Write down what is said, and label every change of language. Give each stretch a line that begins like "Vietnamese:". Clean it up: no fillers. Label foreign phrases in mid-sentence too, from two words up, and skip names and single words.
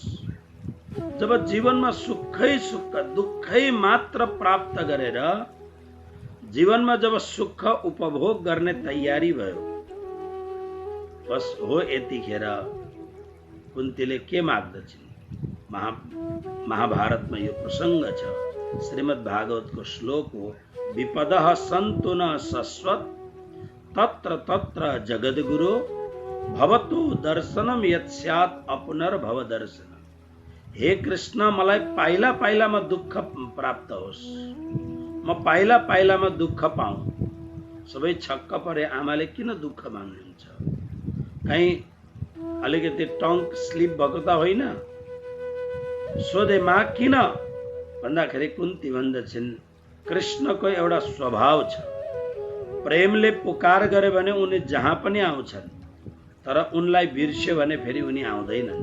Nepali: जब जीवनमा सुखै सुख दुःखै मात्र प्राप्त गरेर जीवनमा जब सुख उपभोग गर्ने तयारी भयो, बस हो यतिखेर कुन्तीले के माग्दछिन्। महाभारतमा यो प्रसंग छ। श्रीमद् भागवतको श्लोक हो,
Sanskrit: विपदः सन्तु न शश्वत तत्र तत्र जगद्गुरो भवतु दर्शनम यत् स्यात् अपुनर्भव दर्शन।
Nepali: हे कृष्ण मलाई पाइला पाइलामा दुःख प्राप्त होस्, म पाइला पाइलामा दुःख पाऊँ। सबै छक्क परे, आमाले किन दुःख माग्नुहुन्छ? कहीँ अलिकति
English: tongue slip
Nepali: भएको त होइन? सोधे मा किन भन्दाखेरि कुन्ती भन्दछन् कृष्णको एउटा स्वभाव छ, प्रेमले पुकार गरे भने उनी जहाँ पनि आउँछन्, तर उनलाई बिर्स्यो भने फेरि उनी आउँदैनन्।